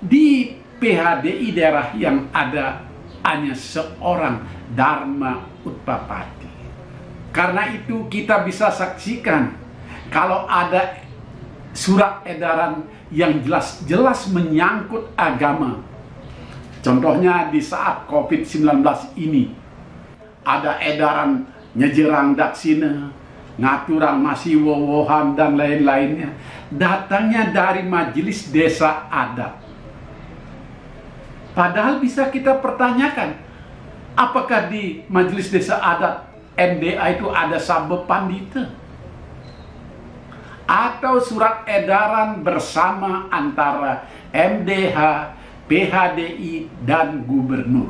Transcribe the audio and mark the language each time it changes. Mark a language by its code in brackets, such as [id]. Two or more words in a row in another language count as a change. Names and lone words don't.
[id] Di PHDI daerah yang ada hanya seorang Dharma Utpapati. Karena itu kita bisa saksikan kalau ada surat edaran yang jelas-jelas menyangkut agama. Contohnya di saat COVID-19 ini, ada edaran [ban] nyejerang daksina, ngaturan masih wowohan [id] dan lain-lainnya. Datangnya dari majelis desa adat. Padahal bisa kita pertanyakan, apakah di majelis desa adat MDA itu ada sabbe pandita? Atau surat edaran bersama antara MDH, PHDI, dan gubernur?